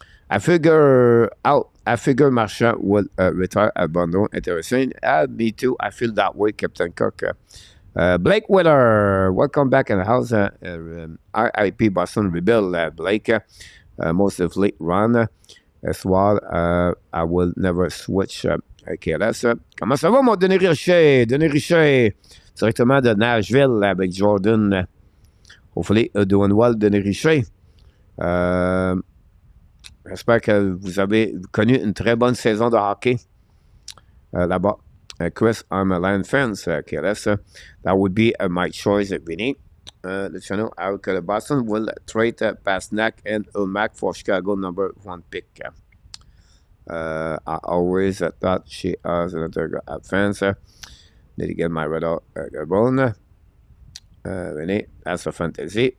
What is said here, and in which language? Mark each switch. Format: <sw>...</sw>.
<en>I figure Marchand will retire at Bondo. Interesting. Me too. I feel that way, Captain Kirk. Blake Wheeler, welcome back in the house. RIP Boston rebuild. Blake, most of late run as well. I will never switch. KLS.</en> <fr>Comment ça va, mon Denis Richer? Denis Richer, directement de Nashville avec Jordan.</fr> <en>Hopefully, doing well, Denis Richer.</en> <fr>J'espère que vous avez connu une très bonne saison de hockey là-bas.</fr> <en>Chris, I'm a Lion fan. KLS. That would be my choice, Vinny. Luciano, I reckon the Boston will trade Pasternak and Ulmac for Chicago number 1 pick. I always thought she was another fans. Need to get my radar bone. Vinny, that's a fantasy.</en>